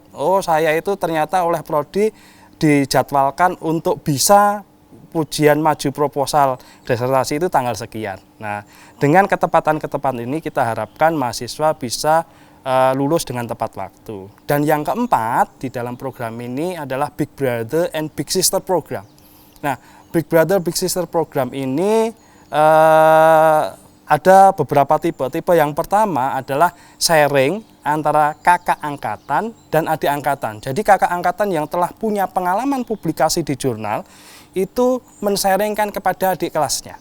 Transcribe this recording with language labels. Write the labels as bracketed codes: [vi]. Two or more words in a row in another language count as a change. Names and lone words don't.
[id] Oh, saya itu ternyata oleh Prodi dijadwalkan untuk bisa ujian maju proposal disertasi itu tanggal sekian. Nah, dengan ketepatan-ketepatan ini kita harapkan mahasiswa bisa lulus dengan tepat waktu. Dan yang keempat di dalam program ini adalah [en] Big Brother and Big Sister program. [id] Nah, [en] Big Brother Big Sister program [id] ini ada beberapa tipe. Tipe yang pertama adalah sharing antara kakak angkatan dan adik angkatan. Jadi kakak angkatan yang telah punya pengalaman publikasi di jurnal itu men-sharingkan kepada adik kelasnya.